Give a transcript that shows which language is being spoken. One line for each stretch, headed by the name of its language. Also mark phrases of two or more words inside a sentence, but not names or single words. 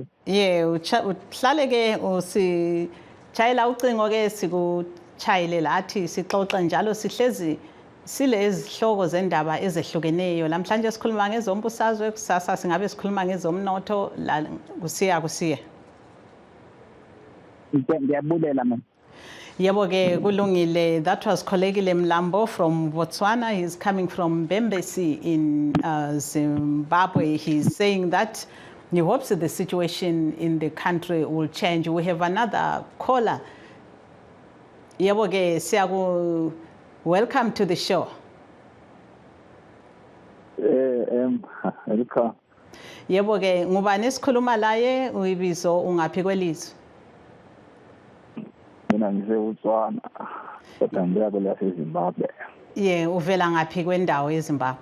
North Ndebele: Uhlale ke usitshayela ucingo ke sikuchayile lathi sixoxe njalo sihlezi silezi zihloko zendaba ezehlukeneyo. Namhlanje sikhuluma ngezombusazwe, kusasa singabe sikhuluma ngezomnotho kusiya. Ngiyabulela mama. Yebo ke kulungile.
English: That was Kollegile Mlambo from Botswana. He's coming from Mbembesi in Zimbabwe. He's saying that he hopes that the situation in the country will change. We have another caller.
North Ndebele: Yebo ke siyaku
English: welcome to the show.
North Ndebele: Yebo ke ngubani esikhuluma laye uyibizo ungaphi kwelizwe? Mina ngiseBotswana kodwa ngiyabe eZimbabwe. Uvela ngaphi kwendawo eZimbabwe?